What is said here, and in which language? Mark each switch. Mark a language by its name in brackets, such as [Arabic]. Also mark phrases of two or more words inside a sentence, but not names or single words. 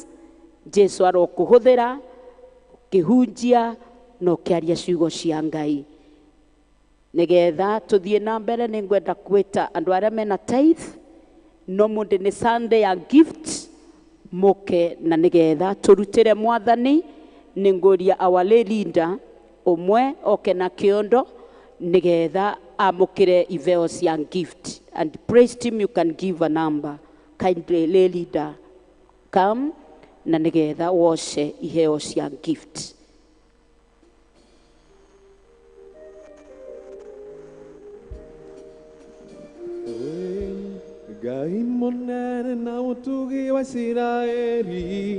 [Kikuyu] Jesu arokuhuthira kihunjia no kiaria ciugo cia Ngai. Nigetha tuthie na mbere ni ngwenda kwita andu aria mena tithe no munde ni Sunday ya gift muke na nigetha turutire mwathani. Ni nguria [English] our lay leader [Kikuyu] umwe oke na kiondo nigetha amukire iveo cia gift, [English] and praise team you can give a number. Kindly lay leader come [Kikuyu] na nigetha woshe iheo cia gift. Ngai munene na mutugi wa Isiraeli,